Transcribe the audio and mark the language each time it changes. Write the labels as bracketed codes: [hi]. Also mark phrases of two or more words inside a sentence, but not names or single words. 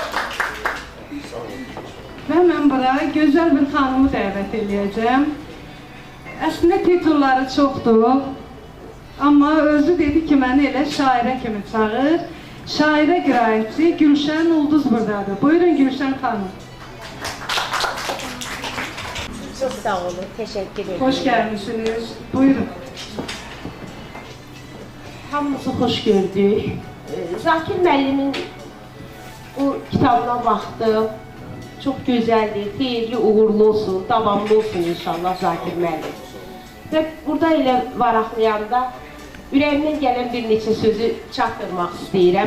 [az] Və mən bura gözəl bir xanımı dəvət edəcəm. Əslində titulları çoxdur, amma özü dedi ki, məni elə şairə kimi çağır. Şairə qiraətçi Gülşən Ulduz buradadır. Buyurun Gülşən xanım. [tr] Çok sağ olun, teşekkür ederim. Hoş gelmişsiniz. Buyurun. [az] Hamımızı hoş gördük. Zakir müəllimin bu kitabına baxdım. Çok güzeldir, xeyirli, uğurlu olsun, davamlı olsun inşallah Zakir müəllim. Və burada elə varaqlayanda ürəyimdən gələn bir neçə sözü çatdırmaq istəyirəm.